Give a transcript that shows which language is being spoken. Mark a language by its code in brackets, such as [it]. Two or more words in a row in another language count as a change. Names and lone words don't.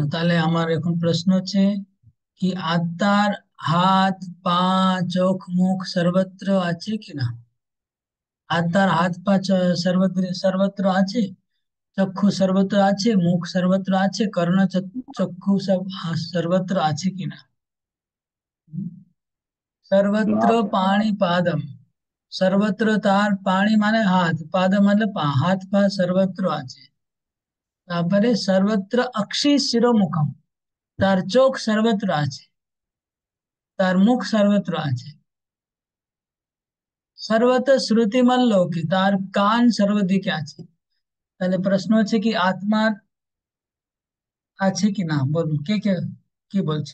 [bn] তাহলে আমার এখন প্রশ্ন হচ্ছে কি আত্মার হাত, পা, চোখ, মুখ সর্বত্র আছে কিনা? আত্মার হাত, পা সর্বত্র সর্বত্র আছে, চক্ষু সর্বত্র আছে, মুখ সর্বত্র আছে, কর্ণ চক্ষু সব সর্বত্র আছে কিনা? না [sa] सर्वत्र पाणी पादम, [bn] সর্বত্র তার পাণি মানে হাত, পাদ মতলব পা, হাত পা सर्वत्र আছে। তারপরে [sa] সর্বত্র অক্ষি শিরোমুখম, [bn] তার চোখ সর্বত্র আছে, তার মুখ সর্বত্র আছে। [sa] সর্বত্র শ্রুতিমল লোকে, [bn] তার কান সর্বদিকে আছে। তাহলে প্রশ্ন হচ্ছে কি আত্মার আছে কি না, বলুন কে কে কি বলছে?